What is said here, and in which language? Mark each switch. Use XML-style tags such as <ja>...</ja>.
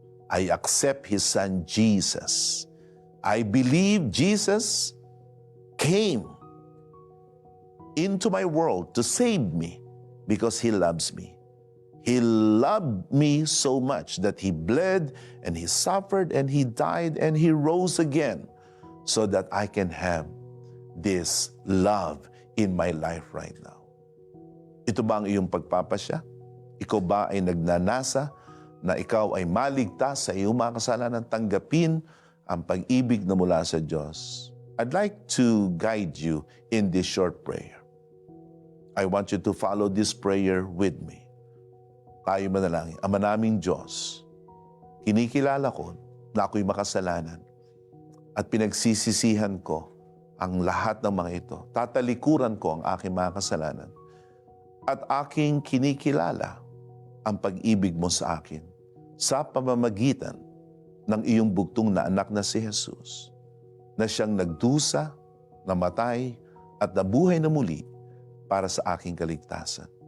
<en>I accept His Son, Jesus. I believe Jesus came into my world to save me because He loves me. He loved me so much that He bled and He suffered and He died and He rose again so that I can have this love in my life right now.</en> <tl>Ito ba ang iyong pagpapasya? Ikaw ba ay nagnanasa na ikaw ay maligtas sa iyong mga kasalanan, tanggapin ang pag-ibig na mula sa Diyos?</tl> <en>I'd like to guide you in this short prayer. I want you to follow this prayer with me.</en> <tl>Tayo manalangin. Ama naming Diyos, kinikilala ko na ako'y makasalanan at pinagsisisihan ko ang lahat ng mga ito. Tatalikuran ko ang aking mga kasalanan at aking kinikilala ang pag-ibig mo sa akin sa pamamagitan ng iyong bugtong na anak na si Jesus, na siyang nagdusa, namatay, at nabuhay na muli para sa aking kaligtasan.</tl>